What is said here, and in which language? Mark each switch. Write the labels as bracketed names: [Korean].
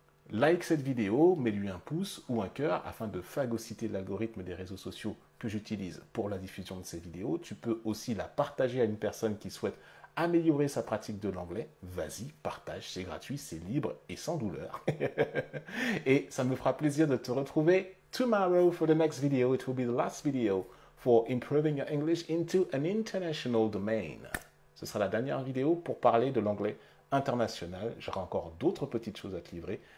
[French] Like cette vidéo, mets-lui un pouce ou un cœur afin de phagocyter l'algorithme des réseaux sociaux que j'utilise pour la diffusion de ces vidéos. Tu peux aussi la partager à une personne qui souhaite améliorer sa pratique de l'anglais. Vas-y, partage, c'est gratuit, c'est libre et sans douleur. Et ça me fera plaisir de te retrouver [English] tomorrow for the next video. It will be the last video for improving your English into an international domain. [French] Ce sera la dernière vidéo pour parler de l'anglais international. J'aurai encore d'autres petites choses à te livrer.